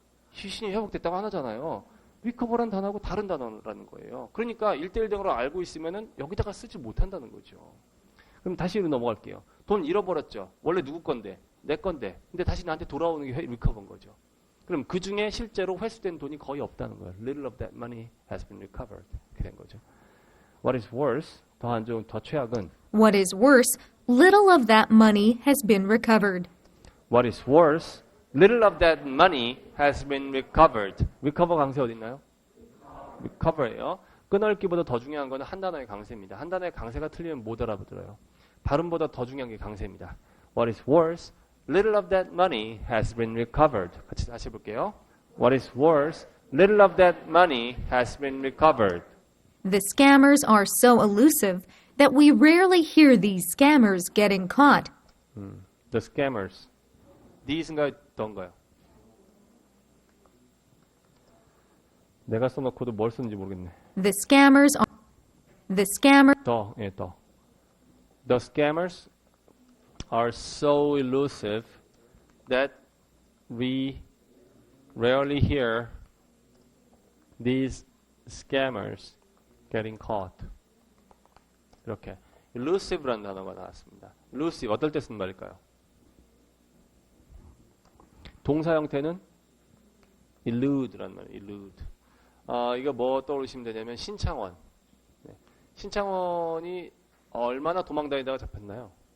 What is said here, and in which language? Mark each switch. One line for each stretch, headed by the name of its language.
Korean: 시신이 회복됐다고 하나잖아요. recover란 단어하고 다른 단어라는 거예요. 그러니까 1대1 등으로 알고 있으면은 여기다가 쓰지 못한다는 거죠. 그럼 다시 넘어갈게요. 돈 잃어버렸죠. 원래 누구 건데? 내 건데. 근데 다시 나한테 돌아오는 게 리커버인 거죠. 그럼 그 중에 실제로 회수된 돈이 거의 없다는 거예요.
English: Little of that money has been recovered.
Korean: 이렇게 된 거죠.
English: What is worse?
Korean: 더 안 좋은, 더 최악은
English: What is worse, little of that money has been recovered. What is worse? Little of that money has been recovered.
Korean: recover 강세 어디 있나요? recover예요. 끊어읽기보다 더 중요한 건 한 단어의 강세입니다. 한 단어의 강세가 틀리면 못 알아보더라요. 발음보다 더 중요한 게 강세입니다.
English: What is worse? Little of that money has been recovered.
Korean: 같이 다시 해볼게요.
English: What is worse? Little of that money has been recovered. The scammers are so elusive that we rarely hear these scammers getting caught. The scammers.
Korean: These인가요? 더인가요? 내가 써놓고도 뭘 쓰는지 모르겠네.
English: The scammers
Korean: 더, 예, 더.
English: The scammers are so elusive that we rarely hear these scammers getting caught.
Korean: 이렇게 elusive라는 단어가 나왔습니다. elusive 어떨 때 쓰는 말일까요? 동사 형태는 elude라는 말이에요. elude. 이거 뭐 떠올리시면 되냐면 신창원. 네. 신창원이 얼마나 도망다니다가 잡혔나요?